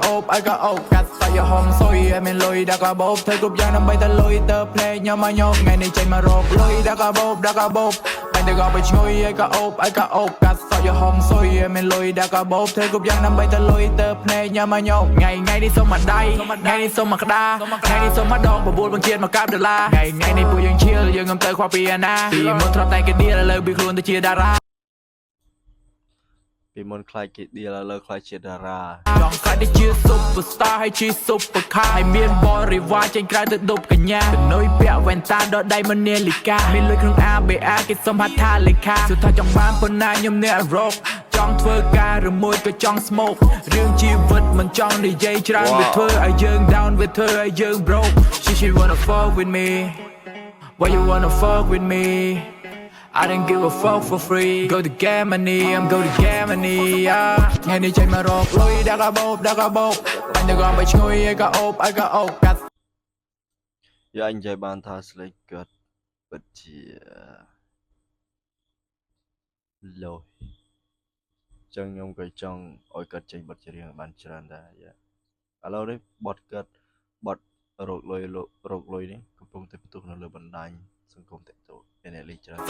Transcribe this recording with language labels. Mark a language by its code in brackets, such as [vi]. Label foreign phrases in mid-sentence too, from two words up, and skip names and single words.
[km] អូបកាត់សាច់ហមសុយឲ្យមានលុយដាក់កាបូបធ្វើគ្រប់យ៉ាងដើម្បីតែលុយទៅភ្លេចញ៉ាំមកញោមថ្ងៃនេះចេញមករកលុយដាក់កាបូបអញក៏បីឈ្ងុយឯកាអូបកាត់សាច់ហមសុយឲ្យមានលុយដាក់កាបូបធ្វើគ្រប់យ៉ាងដើម្បីតែលុយទៅភ្លេចញ៉ាំមកញោមថ្ងៃនេះសុំមកដៃថ្ងៃនេះសុំមកក្តារថ្ងៃនេះសុំមកដង9បង្គាតមកកាប់ដុល្លារថ្ងៃនេះពួកយើងឈៀលយើងងំទៅខ្វះពីអាណាពីមុនធ្លាប់តែគេឌីលឥឡូវពីខ្លួនទៅជាតារា ពីមុនខ្លាចគេឌីលឥឡូវខ្លាចជាតារា ចង់ខ្លាចទៅជា superstar ហើយជា [en] super car [km] ហើយមានបរិវារចេញក្រៅទៅដប់កញ្ញាបនុយពាក់វ៉ែនតាដល់ដៃមនាលី កាមានលុយក្នុង ABA គេសុំហៅថាលេខាសុទ្ធថាចង់បានប៉ុណ្ណាខ្ញុំអ្នករកចង់ធ្វើការឬមួយក៏ចង់ smoke រឿងជីវិតមិនចង់និយាយច្រើនវាធ្វើឲ្យយើង down វាធ្វើឲ្យយើង [en] broke she wanna fuck with me why you wanna fuck with me I didn't give a fuck for free go to Germany I'm go to Germany [km] ថ្ងៃនេះចេញមករកលុយដាក់កាបូបអញក៏បីឈ្ងុយឯកាអូបកាត់ យើងនិយាយបានថាស្លេកគាត់ពិតជាលុយចឹងខ្ញុំក៏ចង់ឲ្យគាត់ចេញបទចម្រៀងបានច្រើនដែរឥឡូវនេះបទគាត់បទរកលុយនេះកំពុងតែផ្ទុះនៅលើបណ្ដាញសង្គមTikTokមានអ្នកលេងច្រើន